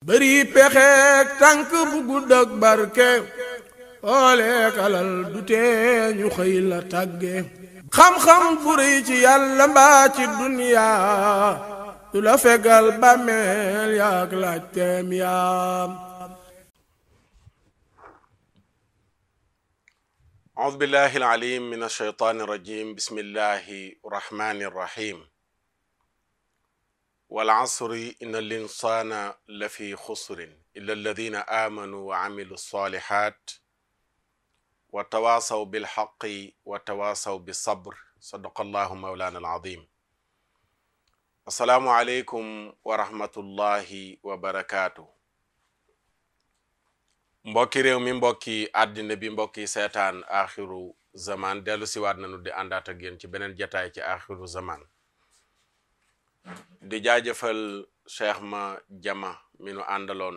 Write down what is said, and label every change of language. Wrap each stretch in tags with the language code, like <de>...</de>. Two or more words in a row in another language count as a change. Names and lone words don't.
<wo>bari pexeek tànk bu gudd ak barke ooleek alal du tee ñu xëy la tàgge xam-xam bu rëy ci yàlla mbaa ci duniyaa du la fegal bàmmeel yaak laajteem yaam.</wo> <ar>أعوذ بالله العليم من الشيطان الرجيم بسم الله الرحمن الرحيم والعصر إن الإنسان لفي خسر إلا الذين آمنوا وعملوا الصالحات وتواصوا بالحق وتواصوا بالصبر صدق الله مولانا العظيم. السلام عليكم ورحمة الله وبركاته.</ar> <wo>mbokki réew mi mbokki àddina bi mbokki seetaan axiru zaman dellu siwaat nañu di àndaat ak yéen ci beneen jataay ci axiru zaman di jaajëfal cheikh ma jama mi nu àndaloon</wo>